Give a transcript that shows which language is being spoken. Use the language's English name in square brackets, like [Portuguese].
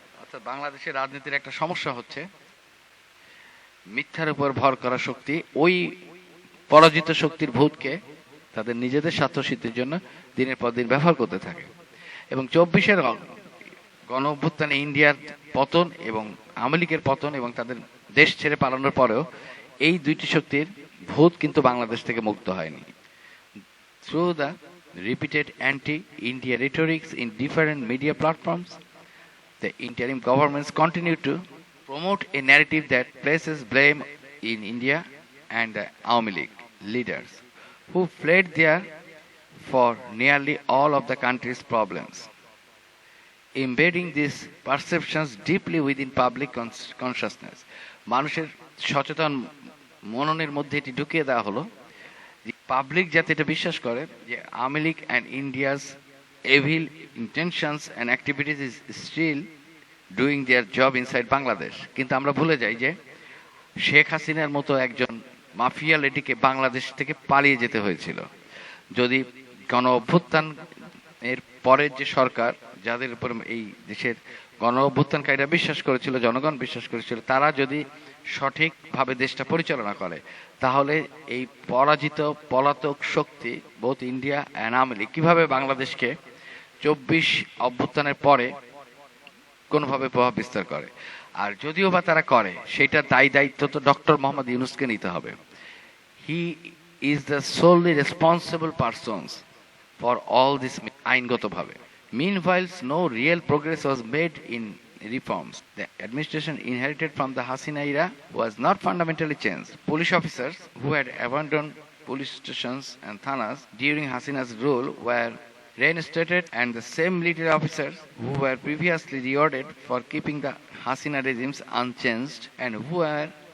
[Bangla] অর্থাৎ বাংলাদেশের রাজনীতির একটা সমস্যা হচ্ছে মিথ্যার উপর ভর করা শক্তি ওই পরাজিত শক্তির ভূতকে তাদের নিজেদের স্বার্থসিদ্ধির জন্য দিনের পর দিন ব্যবহার করতে থাকে। এবং 24-এর গণ অভ্যুত্থানে ইন্ডিয়ার পতন এবং আওয়ামী লীগের পতন এবং তাদের দেশ ছেড়ে পালানোর পরেও এই দুইটি শক্তির ভূত কিন্তু বাংলাদেশ থেকে মুক্ত হয়নি। [English] Through the repeated anti-India rhetorics in different media platforms, the interim governments continue to promote a narrative that places blame in India and the Awami League leaders who fled there for nearly all of the country's problems. Embedding these perceptions deeply within public consciousness, [Bangla] মানুষের সচেতন মননের মধ্যে এটি ঢুকিয়ে দেওয়া হলো যে public যাতে এটা বিশ্বাস করে যে [English] Awami League and India's evil intentions and activities is still doing their job inside Bangladesh. [Bangla] কিন্তু আমরা ভুলে যাই যে শেখ হাসিনার মতো একজন মাফিয়া লেডিকে বাংলাদেশ থেকে পালিয়ে যেতে হয়েছিল। যদি গণ অভ্যুত্থান এর পরের যে সরকার, যাদের উপর এই দেশের গণ অভ্যুত্থানকারীরা বিশ্বাস করেছিল, জনগণ বিশ্বাস করেছিল, তারা যদি সঠিকভাবে দেশটা পরিচালনা করে তাহলে এই পরাজিত পলাতক শক্তি [English] both India and Awami League [Bangla] কিভাবে বাংলাদেশকে 24 অভ্যুত্থানের পরে কোনোভাবে প্রভাব বিস্তার করে। আর যদিও বা তারা করে, সেটা দায়িত্ব তো ডক্টর মোহাম্মদ ইউনূসকে নিতে হবে। [English] He is the solely responsible persons for all this আইনগতভাবে। Meanwhile, no real progress was made in reforms. The administration inherited from the Hasina era was not fundamentally changed. Police officers who had abandoned police stations and thanas during Hasina's rule were reinstated, and the same military officers who were previously rewarded for keeping the Hasina regimes unchanged and who were